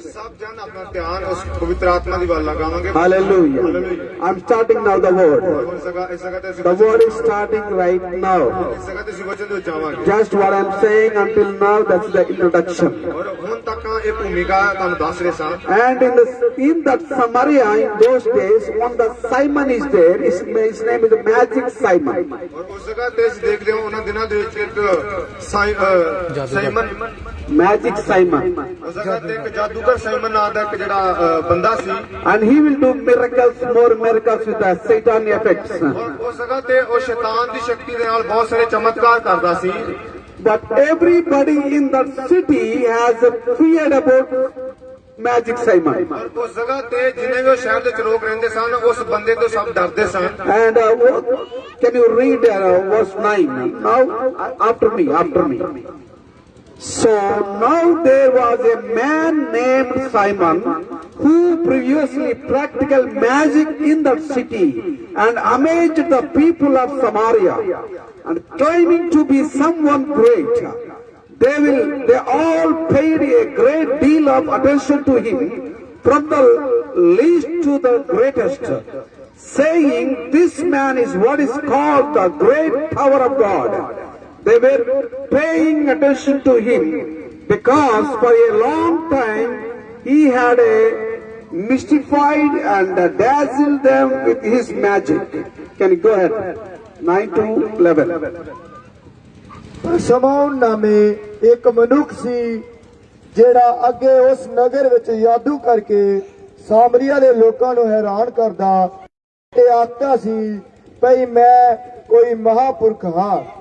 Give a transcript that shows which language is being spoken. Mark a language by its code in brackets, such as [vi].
[pa] ਸਭ ਜਨ ਆਪਣਾ ਧਿਆਨ ਉਸ ਪਵਿੱਤਰ ਆਤਮਾ ਦੀ ਵੱਲ ਲਗਾਵਾਂਗੇ [en] Hallelujah. I'm starting now the word. [pa] ਇਸ ਜਗ੍ਹਾ ਤੇ ਅਸੀਂ [en] The word is starting right now. [pa] ਇਸ ਜਗ੍ਹਾ ਤੇ ਅਸੀਂ ਵਚਨ ਦੇ ਵਿੱਚ ਜਾਵਾਂਗੇ [en] Just what I'm saying until now, that's the introduction. [pa] ਔਰ ਹੁਣ ਤੱਕ ਇਹ ਭੂਮਿਕਾ ਤੁਹਾਨੂੰ ਦੱਸ ਰਹੇ ਸਾਂ [en] And in that Samaria, in those days, when the Simon is there, his name is Magic Simon. [pa] ਔਰ ਉਸ ਜਗ੍ਹਾ ਤੇ ਅਸੀਂ ਦੇਖਦੇ ਹਾਂ ਉਹਨਾਂ ਦਿਨਾਂ ਦੇ ਵਿੱਚ ਇੱਕ ਸਾਈਮਨ [en] Magic Simon. [pa] ਉਸ ਜਗ੍ਹਾ ਤੇ ਇੱਕ ਜਾਦੂਗਰ ਸਾਈਮਨ ਨਾਂ ਦਾ ਇੱਕ ਜਿਹੜਾ ਬੰਦਾ ਸੀ [en] And he will do miracles, more miracles with the Satan effects. [pa] ਔਰ ਉਸ ਜਗ੍ਹਾ ਤੇ ਉਹ ਸ਼ੈਤਾਨ ਦੀ ਸ਼ਕਤੀ ਦੇ ਨਾਲ ਬਹੁਤ ਸਾਰੇ ਚਮਤਕਾਰ ਕਰਦਾ ਸੀ [en] But everybody in that city has feared about Magic Simon. [pa] ਔਰ ਉਸ ਜਗ੍ਹਾ ਤੇ ਜਿੰਨੇ ਵੀ ਉਹ ਸ਼ਹਿਰ ਦੇ ਵਿੱਚ ਲੋਕ ਰਹਿੰਦੇ ਸਨ ਉਸ ਬੰਦੇ ਤੋਂ ਸਭ ਡਰਦੇ ਸਨ [en] And can you read verse 9? Now, after me. So now there was a man named Simon who previously practiced magic in that city and amazed the people of Samaria and claiming to be someone great. They all paid a great deal of attention to him, from the least to the greatest, saying, "This man is what is called the great power of God." They were paying attention to him because for a long time he had mystified and dazzled them with his magic. Can you go ahead? 9 to 11. [pa] ਸ਼ਮੌਨ ਨਾਮੇ ਇੱਕ ਮਨੁੱਖ ਸੀ ਜਿਹੜਾ ਅੱਗੇ ਉਸ ਨਗਰ ਵਿੱਚ ਜਾਦੂ ਕਰਕੇ ਸਾਮਰੀਆ ਦੇ ਲੋਕਾਂ ਨੂੰ ਹੈਰਾਨ ਕਰਦਾ ਤੇ ਆਖਦਾ ਸੀ ਭਈ ਮੈਂ ਕੋਈ ਮਹਾਪੁਰਖ ਹਾਂ।